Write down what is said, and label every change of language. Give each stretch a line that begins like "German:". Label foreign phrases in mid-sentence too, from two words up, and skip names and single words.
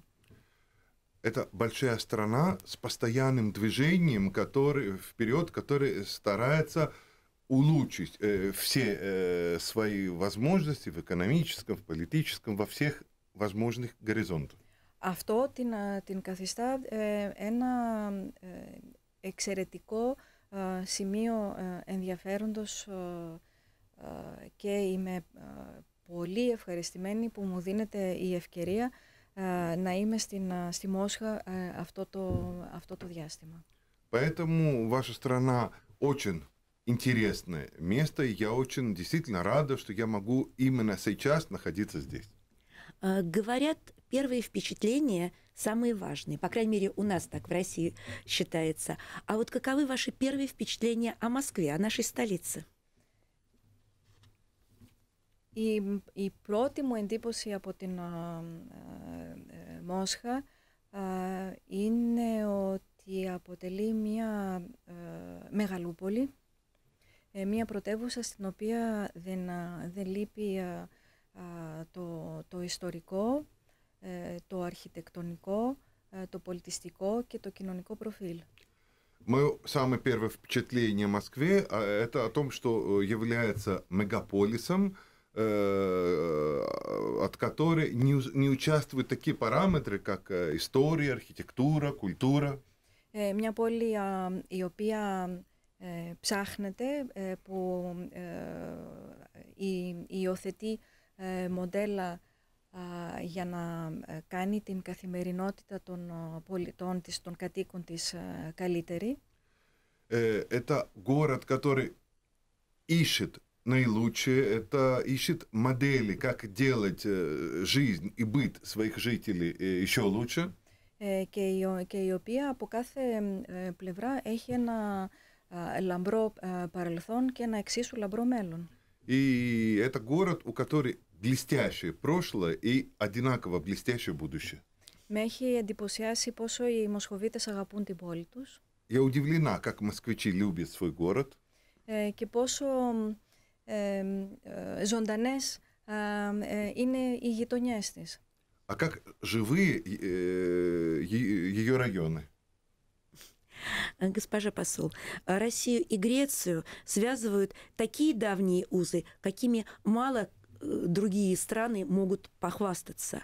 Russian: Это большая страна с постоянным движением вперед, который старается улучшить все свои возможности в экономическом, в политическом, во всех возможных горизонтах.
Greek: Αυτό την καθιστά ένα εξαιρετικό σημείο ενδιαφέροντος και είμαι πολύ ευχαριστημένη που μου δίνεται η ευκαιρία να είμαι στη Μόσχα αυτό το διάστημα.
Russian: Поэтому ваша страна очень интересное место, и я очень действительно рада, что я могу именно сейчас находиться здесь. Говорят, первые впечатления самые важные. По крайней мере, у нас так в России считается. А вот каковы ваши первые впечатления о Москве, о нашей столице?
Greek: Η πρώτη μου εντύπωση από την Μόσχα είναι ότι αποτελεί μια μεγαλούπολη, μια πρωτεύουσα στην οποία δεν λείπει το ιστορικό, το αρχιτεκτονικό, το πολιτιστικό και το κοινωνικό προφίλ.
Russian: Мое самое первое впечатление о Москве – это о том, что является мегаполисом, от которой не участвуют такие параметры, как история, архитектура, культура.
Greek: Μια πόλη η οποία ψάχνεται, που υιοθετεί μοντέλα για να κάνει την καθημερινότητα των πολιτών της, των κατοίκων της καλύτερη.
Russian: Это город, который ищет наилучшее, это ищет модели, как делать жизнь и быт своих жителей еще лучше.
Greek: Και η οποία από κάθε πλευρά έχει ένα λαμπρό παρελθόν και ένα εξίσου λαμπρό μέλλον.
Russian: И это город, у которого блестящее прошлое и одинаково блестящее будущее.
Greek: Με έχει εντυπωσιάσει πόσο οι Μοσχοβίτες αγαπούν την πόλη τους.
Russian: Я удивлена, как москвичи любят свой город.
Greek: Και πόσο ζωντανές είναι οι γειτονιές της.
Russian: А как живые ее районы? Госпожа посол, Россию и Грецию связывают такие давние узы, какими мало другие страны могут похвастаться.